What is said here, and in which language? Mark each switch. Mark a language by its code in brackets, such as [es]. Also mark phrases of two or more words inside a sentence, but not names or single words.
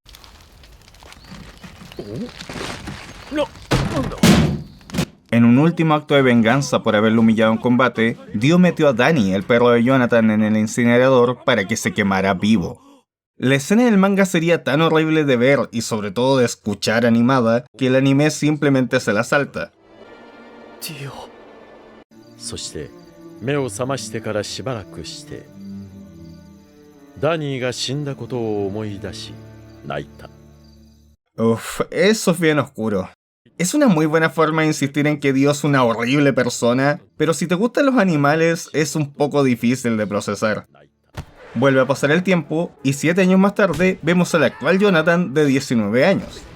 [es] En un último acto de venganza por haberlo humillado en combate, Dio metió a Danny, el perro de Jonathan, en el incinerador para que se quemara vivo. La escena del manga sería tan horrible de ver y sobre todo de escuchar animada que el anime simplemente se la salta. [ja] そして目を覚ましてからしばらくしてダニーが死んだことを思い出し泣いた。 [es] Uff, eso es bien oscuro. Es una muy buena forma de insistir en que Dio es una horrible persona, pero si te gustan los animales es un poco difícil de procesar. Vuelve a pasar el tiempo y 7 años más tarde vemos al actual Jonathan de 19 años.